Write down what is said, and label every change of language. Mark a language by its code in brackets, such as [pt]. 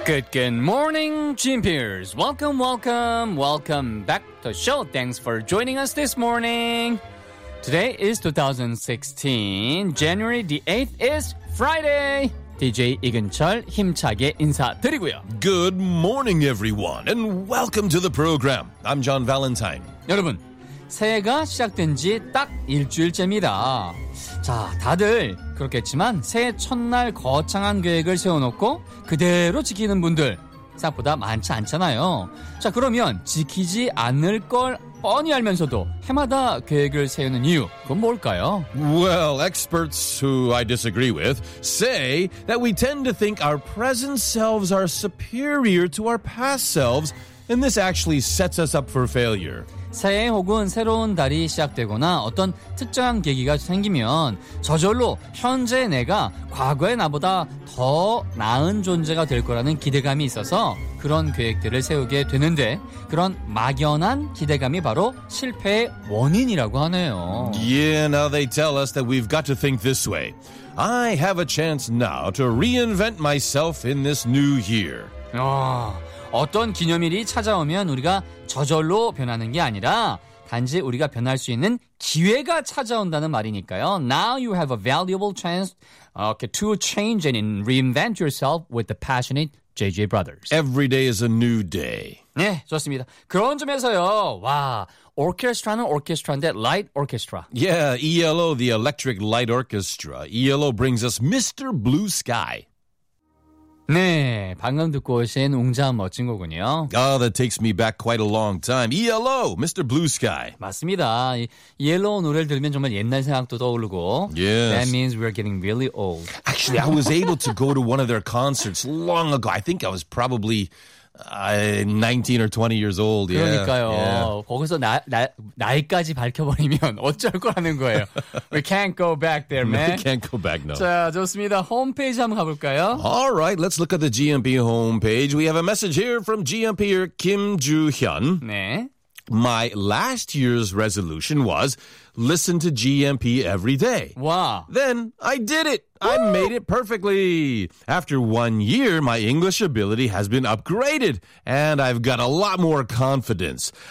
[en] 굿모닝 GMPers. Welcome, welcome, welcome back to the show. Thanks for joining us this morning. Today is 2016. January the 8th is Friday. [ko] DJ 이근철 힘차게 인사드리고요. [en] Good morning, everyone, and welcome to the program. I'm John Valentine. [ko] 여러분, 새해가 시작된 지 딱 일주일째입니다. 자, 다들 그렇겠지만 새해 첫날 거창한 계획을 세워놓고 그대로 지키는 분들 생각보다 많지 않잖아요. 자, 그러면 지키지 않을 걸 뻔히 알면서도 해마다 계획을 세우는 이유, 그건 뭘까요? [en] Well, experts who I disagree with say that we tend to think our present selves are superior to our past selves, and this actually sets us up for failure. [ko] 새해 혹은 새로운 달이 시작되거나 어떤 특정한 계기가 생기면 저절로 현재 내가 과거의 나보다 더 나은 존재가 될 거라는 기대감이 있어서 그런 계획들을 세우게 되는데 그런 막연한 기대감이 바로 실패의 원인이라고 하네요. [en] Yeah, now they tell us that we've got to think this way. I have a chance now to reinvent myself in this new year. [ko] 어떤 기념일이 찾아오면 우리가 저절로 변하는 게 아니라 단지 우리가 변할 수 있는 기회가 찾아온다는 말이니까요. [en] Now you have a valuable chance to change and reinvent yourself with the passionate JJ Brothers. Every day is a new day. [ko] 네, 좋습니다. 그런 점에서요. 와, 오케스트라는 오케스트라인데 라이트 오케스트라. [en] Yeah, ELO, the Electric Light Orchestra. ELO brings us Mr. Blue Sky. [ko] 네, 방금 듣고 오신 웅장한 멋진 곡은요. [en] Oh, that takes me back quite a long time. ELO, Mr. Blue Sky. [ko] 맞습니다. 이 ELO 노래를 들으면 정말 옛날 생각도 떠오르고. [en] Yes. That means we're getting really old. Actually, I was able to go to one of their concerts long ago. I think I was probably 19 or 20 years old. [ko] 그러니까요. [en] Yeah. [ko] 거기서 나이까지 밝혀버리면 어쩔 거라는 거예요. [en] We can't go back there, man. We can't go back, no. [ko] 자, 좋습니다. 홈페이지 한번 가볼까요? [en] All right, let's look at the GMP homepage. We have a message here from GMP-er Kim Ju-hyun. [ko] 네. [en] My last year's resolution was listen to GMP every day. Wow. Then I did it. Woo! I made it perfectly. After 1 year, my English ability has been upgraded, and I've got a lot more confidence.